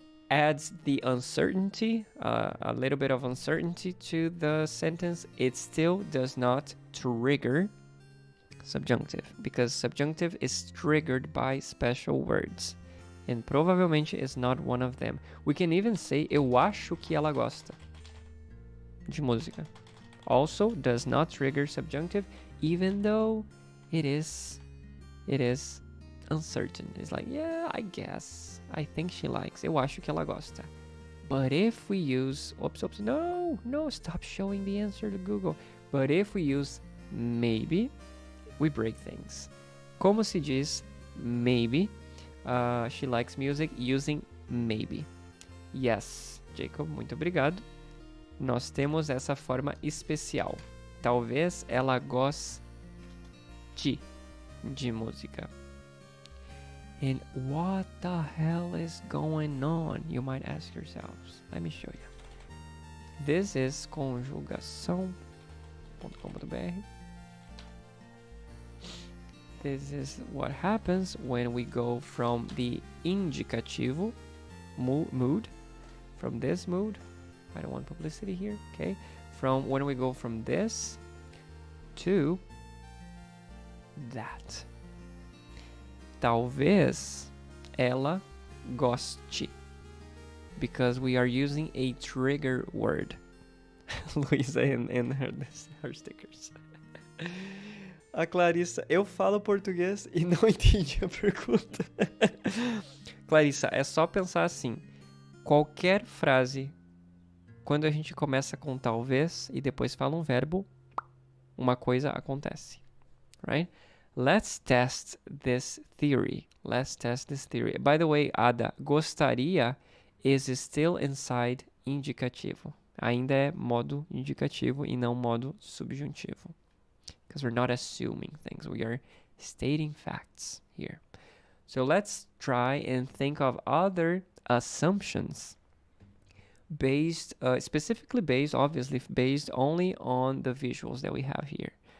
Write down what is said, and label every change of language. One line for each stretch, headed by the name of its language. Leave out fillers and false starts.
English: adds the uncertainty, a little bit of uncertainty to the sentence, it still does not trigger subjunctive, because subjunctive is triggered by special words. And provavelmente is not one of them. We can even say,
Portuguese: eu acho que ela gosta de música.
English: Also does not trigger subjunctive, even though it is uncertain. It's like, yeah, I guess. I think she likes.
Portuguese: Eu acho que ela gosta.
English: But if we use... Oops, no, stop showing the answer to Google. But if we use maybe, we break things.
Portuguese: Como se diz
English: maybe? She likes music using maybe.
Portuguese: Yes, Jacob, muito obrigado. Nós temos essa forma especial. Talvez ela goste de música.
English: And what the hell is going on? You might ask yourselves. Let me show you. This is conjugação.com.br. This is what happens when we go from the indicativo mood, from this mood. I don't want publicity here, okay? From when we go from this to that.
Portuguese: Talvez ela goste,
English: because we are using a trigger word. Luísa and her stickers.
Portuguese: A Clarissa, eu falo português e não entendi a pergunta. Clarissa, é só pensar assim. Qualquer frase, quando a gente começa com talvez e depois fala um verbo, uma coisa acontece.
English: Right? Let's test this theory. By the way, Ada, gostaria is still inside indicativo.
Portuguese: Ainda é modo indicativo e não modo subjuntivo.
English: Because we're not assuming things. We are stating facts here. So let's try and think of other assumptions specifically based only on the visuals that we have here.